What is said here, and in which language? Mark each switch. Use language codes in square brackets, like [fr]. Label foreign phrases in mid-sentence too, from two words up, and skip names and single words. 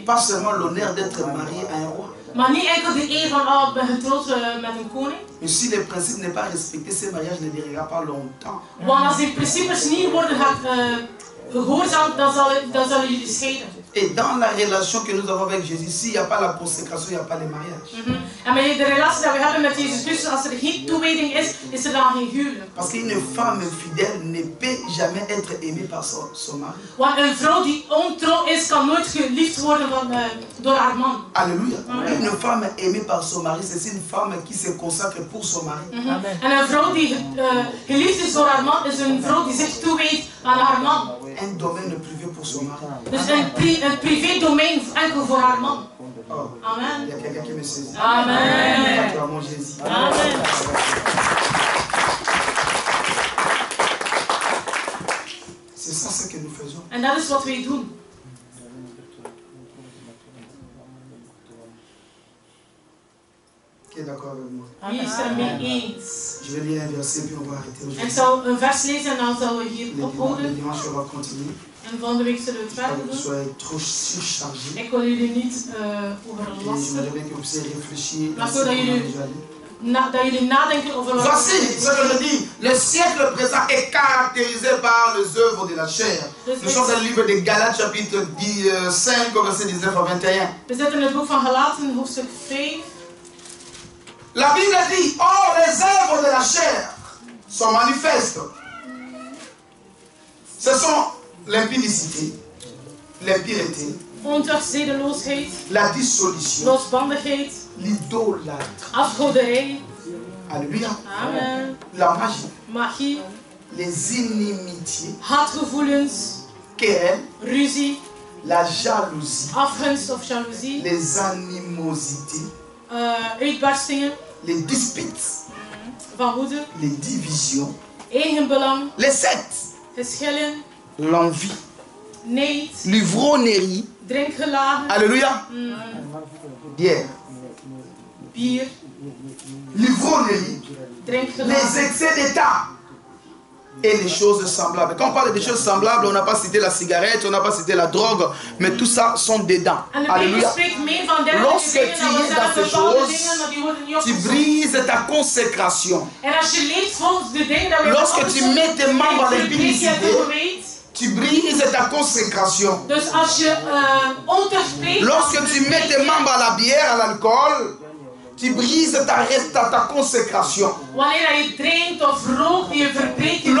[fr] Pas seulement l'honneur d'être marié à un roi. [nl] Maar niet enkel de eer van, oh, ik ben getrouwd met een koning. [fr] Mais si les principes n'est pas respecté, ce mariage ne durera pas longtemps. [nl] Want als die principes niet worden gehoorzaamd, dan zullen jullie scheiden. [fr] Et dans la relation que nous avons avec Jésus, s'il n'y a pas la consécration, il n'y a pas le mariage. [nl] En met de relatie die we hebben met Jezus Christus, als er geen toewijding is, is er dan geen huwelijk. [fr] Parce qu'une femme fidèle ne peut jamais être aimée par son mari. [nl] Want een vrouw die ontrouw is, kan nooit geliefd worden door haar man. [fr] Alléluia. Une femme aimée par son mari, c'est une femme qui se consacre pour son mari. [nl] En een vrouw die geliefd is door haar man, is een vrouw die zich toewijdt aan haar man. [fr] Un domaine privé pour son mari. [nl] Dus een privé domein enkel voor haar man. [fr] Oh. Amen. Il y a quelqu'un qui me saisit. Amen. Acclamons Jésus. Amen. C'est ça ce que nous faisons. [nl] En dat is wat wij doen. [fr] Qui est d'accord avec moi? [nl] Wie is er mee eens? [fr] Je vais lire un verset puis on va arrêter [nl] En ik [fr] aujourd'hui. [nl] zal een vers lezen en dan zullen we hier [fr] Le [nl] ophouden. [fr] dimanche, on va continuer. [nl] En volgende week zullen we het [fr] Pas [nl] verder [fr] que vous [nl] doen. [fr] soyez trop surchargés. [nl] Ik wil jullie niet [fr] Et [nl] overlasten. [fr] j'aimerais bien que vous puissiez réfléchir à [nl] Maar [fr] ce [nl] zodat [fr] qu'on a [nl] jullie, [fr] déjà lu. dat jullie nadenken over wat Voici ce que je dis. Le siècle présent est caractérisé par les œuvres de la chair. Nous sommes dans le livre de Galates, chapitre 5, verset 19 à 21. [nl] We zitten in het boek van Galaten, hoofdstuk 5. [fr] La Bible dit, or les œuvres de la chair sont manifestes. Ce sont l'impudicité, l'impureté, [nl] Ontuchtzedeloosheid, [fr] la dissolution, [nl] losbandigheid, [fr] l'idolâtre. [nl] afgoderij, [fr] Alléluia. [nl] amen, [fr] La magie, [nl] magie, [fr] les inimitiés, [nl] haatgevoelens, [fr] querelles, [nl] ruzie, [fr] la jalousie, [nl] afgunst of jaloezie, [fr] les animosités, [nl] uitbarstingen [fr] les disputes, [nl] van woede, [fr] les divisions, [nl] eigenbelang, [fr] les sectes, [nl] geschillen, [fr] l'envie, [nl] neid, [fr] l'ivrognerie. [nl] drinkgelagen, [fr] Alléluia. Bière, [nl] bier, [fr] l'ivrognerie, [nl] drinkgelagen. [fr] les excès d'état et les choses semblables. Quand on parle des choses semblables, on n'a pas cité la cigarette, on n'a pas cité la drogue, mais tout ça sont dedans. [nl] En de Bijbel [fr] Alléluia. [nl] spreekt meer van dergelijke [fr] Lorsque [nl] dingen [fr] tu [nl] dan we [fr] es dans [nl] zeggen [fr] ces [nl] bepaalde [fr] choses, [nl] dingen, maar die worden niet [fr] tu [nl] opgezocht. [fr] brises ta consécration. [nl] En als je leeft volgens de dingen dat we [fr] Lorsque tu mets tes membres à l'impudicité, l'impudicité, tu brises ta consécration. [nl] dus als je ontucht spreekt, [fr] Lorsque tu mets tes membres à la bière, à l'alcool, tu brises ta consécration. [nl] wanneer je drinkt of rookt, je verbreekt je